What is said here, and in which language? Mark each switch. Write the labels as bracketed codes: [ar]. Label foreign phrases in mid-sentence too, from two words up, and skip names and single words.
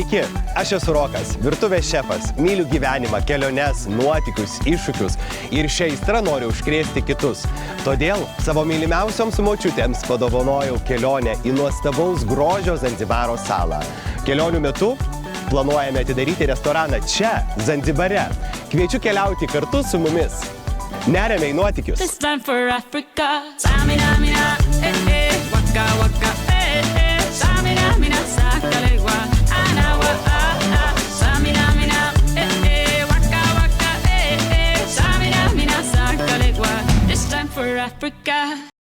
[lt] Aš esu Rokas, virtuvės šefas, myliu gyvenimą, keliones, nuotykius, iššūkius ir šią aistrą noriu užkrėsti kitus. Todėl savo mylimiausioms močiutėms padovanojau kelionę į nuostabaus grožio Zanzibaro salą. Kelionių metu planuojame atidaryti restoraną čia, Zanzibare. Kviečiu keliauti kartu su mumis. Neriame į nuotykius. [en] This time for Africa. Samina, mina, waka, waka, samina, mina, sakalegua. Anawa, samina, mina, waka, waka, samina, mina, sakalegua. This time for Africa.